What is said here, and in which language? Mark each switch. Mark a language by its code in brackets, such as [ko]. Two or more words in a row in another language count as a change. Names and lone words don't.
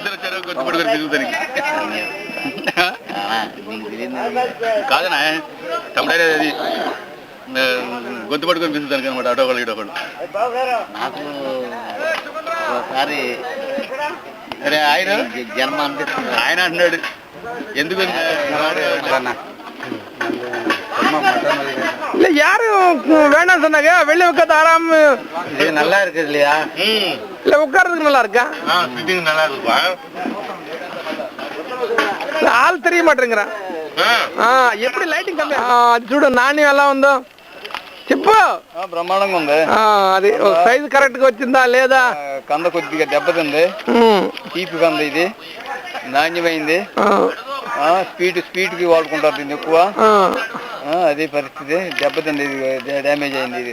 [te] కాదనా తమ్ముడే అది గొంతు పట్టుకొని పిలుస్తాను అనమాట అటో ఒకళ్ళు ఇటో ఒకళ్ళు నాకు ఒకసారి ఆయన జన్మ అనిపిస్తుంది ఆయన అంటున్నాడు ఎందుకు [ta] இல்ல யாரு வேணாம் சொன்னாங்க வெளியே உட்காந்து ஆறாம இது நல்லா இருக்குது இல்லையா இல்ல உட்கார்றதுக்கு நல்லா இருக்கா சிட்டிங் நல்லா இருக்குப்பா ஆள் தெரிய மாட்டேங்கிறான் எப்படி லைட்டிంగ్ [te] కమ్మి అది చూడు నాణ్యం ఎలా ఉందో చెప్పు బ్రహ్మాండంగా ఉంది అది సైజు కరెక్ట్ గా వచ్చిందా లేదా కంద కొద్దిగా దెబ్బతింది తీపి కంద ఇది నాణ్యమైంది స్పీడ్ కి వాడుకుంటారు దీన్ని ఎక్కువ అదే పరిస్థితి దెబ్బతింది ఇది డ్యామేజ్ అయింది ఇది